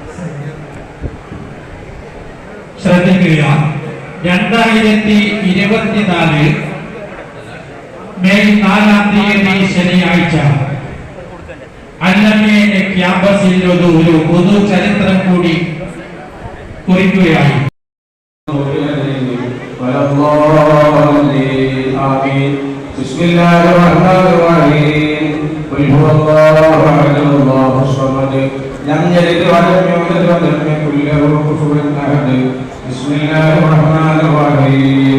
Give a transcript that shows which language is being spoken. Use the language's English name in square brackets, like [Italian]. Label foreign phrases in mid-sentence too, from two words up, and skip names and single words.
[Malayalam] ശ്രദ്ധിക്കുക. 2024 മെയ് 4-ാം തീയതി ശനിയാഴ്ച അല്ലമീൻ ക്യാമ്പസിൽ ഒരു പൊതു ചരിത്രം കൂടി കുറിക്കുകയായി. [Arabic] آمين. بسم الله الرحمن الرحيم. قل هو الله أحد الله الصمد لم يلد ولم يولد ولم يكن له كفوا أحد. بسم الله الرحمن الرحيم.